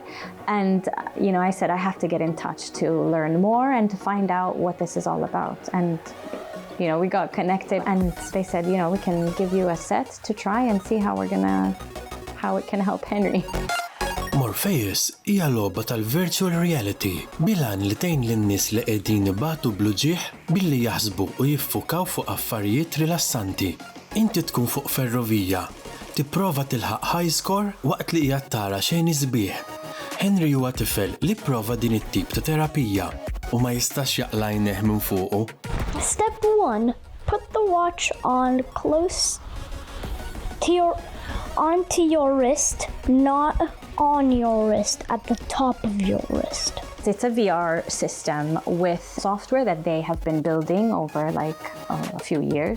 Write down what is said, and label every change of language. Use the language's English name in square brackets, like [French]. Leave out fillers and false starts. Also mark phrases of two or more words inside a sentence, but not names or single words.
[English] And, I said I have to get in touch to learn more and to find out what this is all about. And, we got connected and they said, we can give you a set to try and see how it can help Henry. [Maltese] Morpheus hija logħba tal- [English] virtual reality [Maltese] bilan li tgħin lin-nies li qegħdin ibatu bluġieħ billi jaħsbu u jiffukaw fuq affarijiet rilassanti. Inti tkun fuq ferrovija, tipprova tilħaq [English] high score [Maltese] waqt li qiegħed tara xejn isbieħ. Henry huwa tifel li pprova din it-tip ta' terapija u ma jistax jaqla jneħ minn fuqu. [English] Step 1. Put the watch on close onto your wrist, not on your wrist, at the top of your wrist. It's a VR system with software that they have been building over a few years.